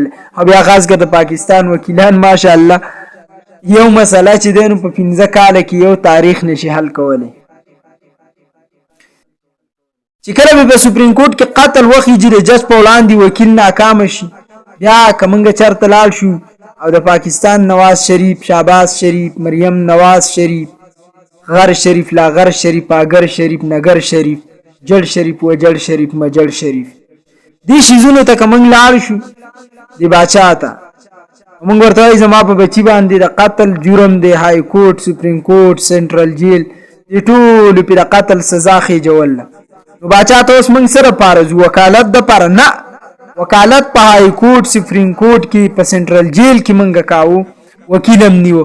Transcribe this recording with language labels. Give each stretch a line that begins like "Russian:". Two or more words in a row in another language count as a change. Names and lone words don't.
Pashto: او بیا غاز د پاکستان وکیلان ماشاءالله یو مسله چې دینو په 15 کال کې یو تاریخ نشي حل کولای. چې کله به سپریم کورټ کې قتل وخیږي د جج په وړاندې وکیل ناکام شي، بیا کومنګ چرته لاړ شو او د پاکستان نواز شریف، شهباز شریف، مریم نواز شریف، غر شریف، لاغر شریف، اگر شریف، نگر شریف، جړ شریف، وجړ شریف، مجړ شریف، دې شیزونو ته کومنګ لاړ شو دی باچا ته. موږ ورته زما په بچی باندې د قتل جرم دی، های کورټ، سپریم کورټ، سنټرل جیل دې ټول په قتل سزا خې جوړل. نو باچا ته اوس موږ سره پارز وکالت د پر نه، وکالت په های کورټ، سپریم کورټ کې، په سنټرل جیل کې موږ کاوه، وکیلم نیو.